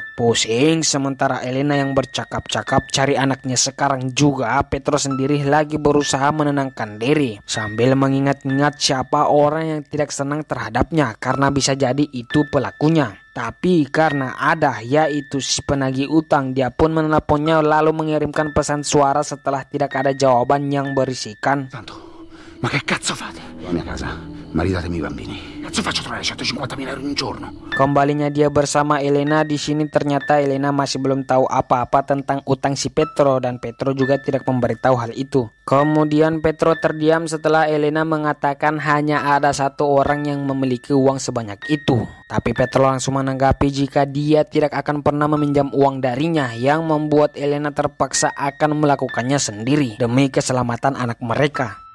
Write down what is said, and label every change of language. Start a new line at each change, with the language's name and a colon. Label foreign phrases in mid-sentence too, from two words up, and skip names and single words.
Indonesian: Pusing sementara Elena yang bercakap-cakap cari anaknya, sekarang juga Petro sendiri lagi berusaha menenangkan diri sambil mengingat-ingat siapa orang yang tidak senang terhadapnya karena bisa jadi itu pelakunya. Tapi karena ada, yaitu si penagih utang, dia pun menelponnya lalu mengirimkan pesan suara setelah tidak ada jawaban yang berisikan.
Italian: Tanto, ma che cazzo fate? La mia casa, maridatemi i bambini. Cazzo faccio trovare 150.000 euro in un giorno?
Indonesian: Kembalinya dia bersama Elena di sini, ternyata Elena masih belum tahu apa-apa tentang utang si Petro dan Petro juga tidak memberitahu hal itu. Kemudian Petro terdiam setelah Elena mengatakan hanya ada satu orang yang memiliki uang sebanyak itu. Tapi Petro langsung menanggapi jika dia tidak akan pernah meminjam uang darinya, yang membuat Elena terpaksa akan melakukannya sendiri demi keselamatan anak mereka.